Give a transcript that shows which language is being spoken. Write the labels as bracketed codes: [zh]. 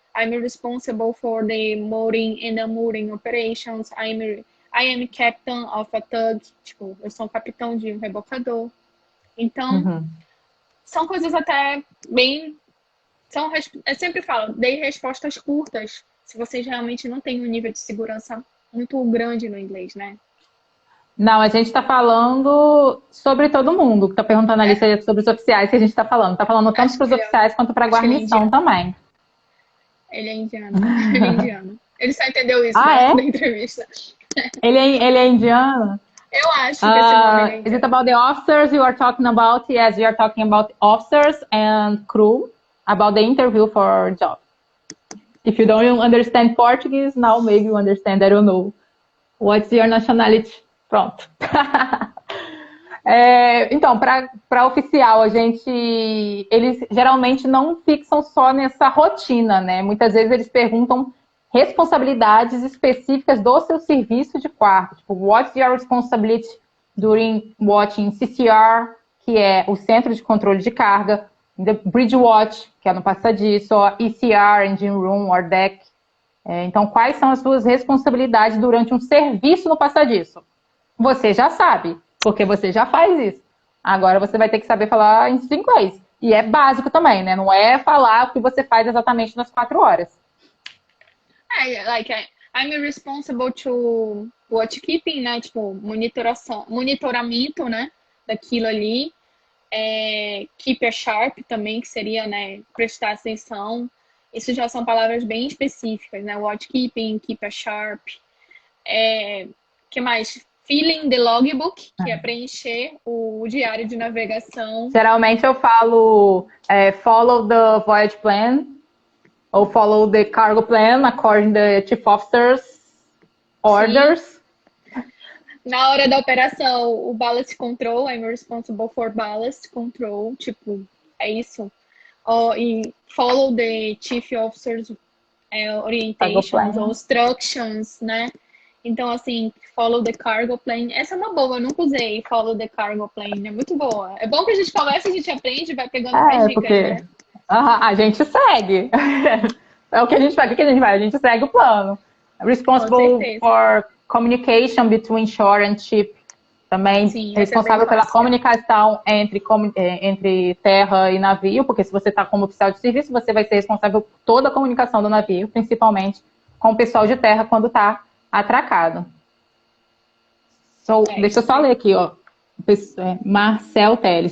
[en] I'm responsible for the mooring and unmooring operations. I am captain of a tug. [pt] Tipo, eu sou um capitão de um rebocador. Então, são coisas até bem... eu sempre falo, dei respostas curtas se vocês realmente não têm um nível de segurança muito grande no inglês, né? Não, a gente está falando sobre todo mundo, que está perguntando ali sobre os oficiais que a gente está falando. Está falando tanto para os oficiais quanto para a guarnição também. Ele é indiano. Ele é indiano. Ele só entendeu isso da entrevista. Ele é indiano? Eu acho que esse nome é indiano. [en] Is it about the officers you are talking about? Yes, we are talking about officers and crew, about the interview for job. If you don't understand Portuguese, now maybe you understand, I don't know. What's your nationality? [pt] Pronto. Então, para oficial, eles geralmente não fixam só nessa rotina, né? Muitas vezes eles perguntam responsabilidades específicas do seu serviço de quarto. Tipo, [en] what's your responsibility during watching CCR, [pt] que é o Centro de Controle de Carga, [en] the Bridge Watch, [pt] que é no passadiço, ou ECR, [en] Engine Room or Deck. [pt] Então, quais são as suas responsabilidades durante um serviço no passadiço? Você já sabe, porque você já faz isso. Agora você vai ter que saber falar em inglês. E é básico também, né? Não é falar o que você faz exatamente nas 4 horas. [en] I'm responsible to watchkeeping, né? [pt] Tipo, monitoramento, né? Daquilo ali. [en] Keep a sharp [pt] também, que seria, né? Prestar atenção. Isso já são palavras bem específicas, né? [en] Watchkeeping, keep a sharp. [pt] Que mais? [en] Filling the logbook, [pt] que é preencher o diário de navegação. Geralmente eu falo [en] follow the voyage plan ou follow the cargo plan according to the chief officer's orders. [pt] Sim. Na hora da operação, o ballast control, [en] I'm responsible for ballast control, [pt] tipo, é isso. E [en] follow the chief officer's orientations [pt] ou instructions, né? Então, assim, [en] follow the cargo plane. [pt] Essa é uma boa, eu nunca usei [en] follow the cargo plane. [pt] É muito boa. É bom que a gente conversa, a gente aprende, vai pegando mais dicas, porque... né? A gente segue. É o que a gente faz. O que a gente vai? A gente segue o plano. [en] Responsible for communication between shore and ship. [pt] Também sim, responsável pela comunicação entre terra e navio, porque se você está como oficial de serviço, você vai ser responsável por toda a comunicação do navio, principalmente com o pessoal de terra quando está atracado. Deixa eu só ler aqui, ó. Marcel Teles.